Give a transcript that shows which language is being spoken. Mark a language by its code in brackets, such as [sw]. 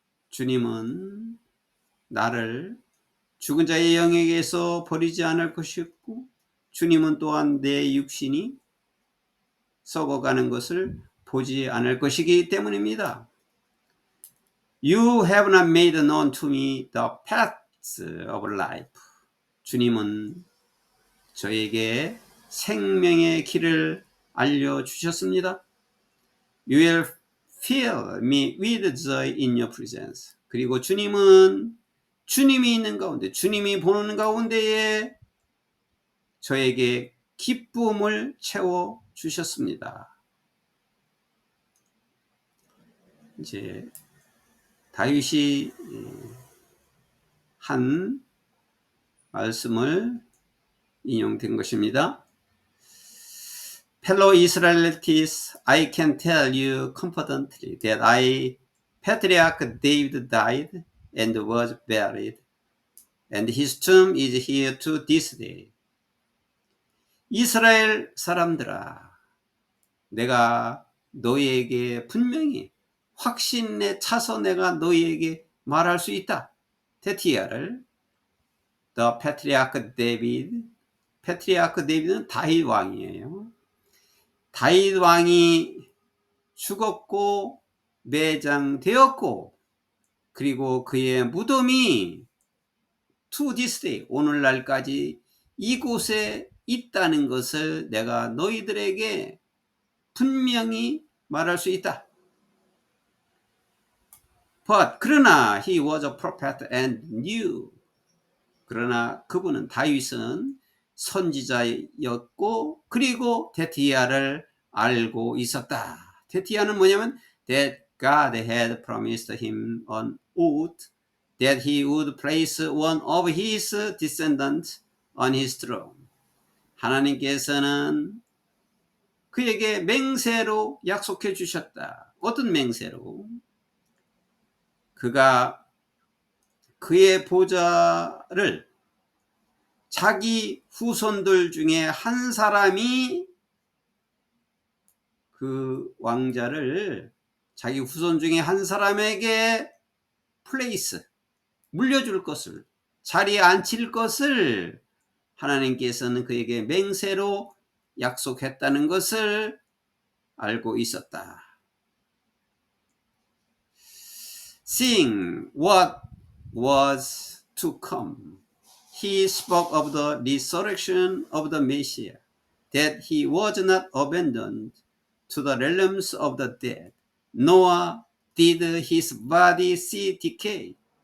[ko] 주님은 나를 죽은 자의 영역에서 버리지 않을 것이었고, 주님은 또한 내 육신이 썩어가는 것을 보지 않을 것이기 때문입니다. [en] You have not made known to me the paths of life. [ko] 주님은 저에게 생명의 길을 알려주셨습니다. [en] You will fill me with joy in your presence. [ko] 그리고 주님은 주님이 있는 가운데, 주님이 보는 가운데에 저에게 기쁨을 채워주셨습니다. 이제 다윗이 한 말씀을 인용된 것입니다. [en] Fellow Israelites, I can tell you confidently that our patriarch David died and was buried, and his tomb is here to this day. [ko] 이스라엘 사람들아, 내가 너희에게 분명히 확신에 차서 내가 너희에게 말할 수 있다. 테티아를 [en] The Patriarch David, [ko] 패트리아크 데이비드는 다윗 왕이에요. 다윗 왕이 죽었고 매장되었고, 그리고 그의 무덤이 [en] to this day, [ko] 오늘날까지 이곳에 있다는 것을 내가 너희들에게 분명히 말할 수 있다. [en] But [ko] 그러나 [en] he was a prophet and knew. [ko] 그러나 그분은, 다윗은 선지자였고 그리고 데티아를 알고 있었다. 데티아는 뭐냐면 [en] that God had promised him on oath that he would place one of his descendants on his throne. [ko] 하나님께서는 그에게 맹세로 약속해 주셨다. 어떤 맹세로? 그가 그의 보좌를 자기 후손들 중에 한 사람이 그 왕자를 자기 후손 중에 한 사람에게 플레이스, 물려줄 것을, 자리에 앉힐 것을 하나님께서는 그에게 맹세로 약속했다는 것을 알고 있었다. [en] Seeing what was to come, he spoke of the resurrection of the Messiah, that he was not abandoned to the realms of the dead, nor did his body see decay.